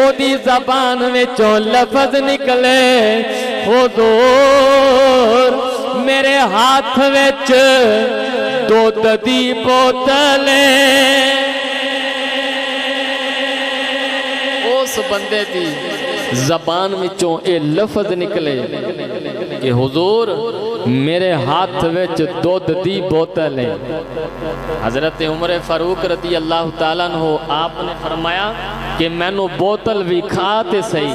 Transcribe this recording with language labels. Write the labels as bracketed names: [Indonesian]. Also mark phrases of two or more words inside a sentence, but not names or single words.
[Punjabi] اودی زبان وچوں لفظ نکلے حضور میرے ہاتھ وچ دودھ دی بوتل اس بندے دی زبان وچوں اے لفظ نکلے کہ حضور میرے ہاتھ وچ دودھ دی بوتل ہے. حضرت عمر فاروق [Arabic] رضي الله تعالى عنه [Punjabi] آپنے فرمایا کہ مینوں بوتل بھی کھا تے سہی.